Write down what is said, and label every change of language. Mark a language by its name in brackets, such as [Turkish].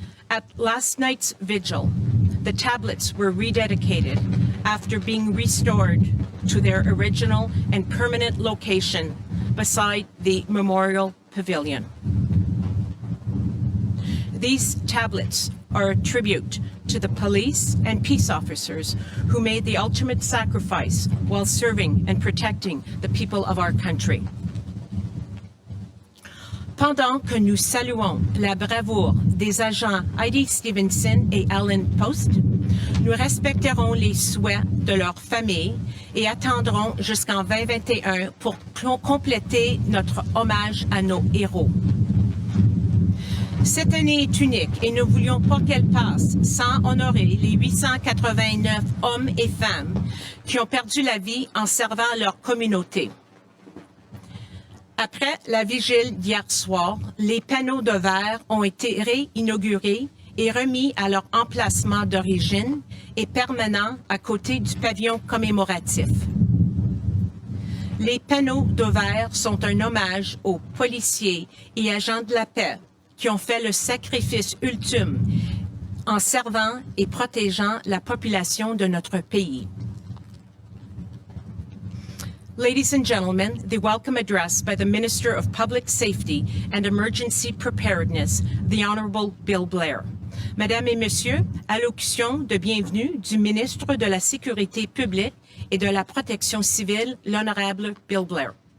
[English] At last night's vigil, the tablets were rededicated after being restored to their original and permanent location beside the Memorial Pavilion. These tablets are a tribute to the police and peace officers who made the ultimate sacrifice while serving and protecting the people of our country. [French] Pendant que nous saluons la bravoure des agents Heidi Stevenson et Alan Post, nous respecterons les souhaits de leurs familles et attendrons jusqu'en 2021 pour compléter notre hommage à nos héros. Cette année est unique et ne voulions pas qu'elle passe sans honorer les 889 hommes et femmes qui ont perdu la vie en servant leur communauté. Après la vigile d'hier soir, les panneaux de verre ont été réinaugurés et remis à leur emplacement d'origine et permanent à côté du pavillon commémoratif. Les panneaux de verre sont un hommage aux policiers et agents de la paix qui ont fait le sacrifice ultime en servant et protégeant la population de notre pays. [English] Ladies and gentlemen, the welcome address by the Minister of Public Safety and Emergency Preparedness, the Honourable Bill Blair. [French] Mesdames et Messieurs, allocution de bienvenue du ministre de la Sécurité publique et de la Protection civile, l'Honorable Bill Blair.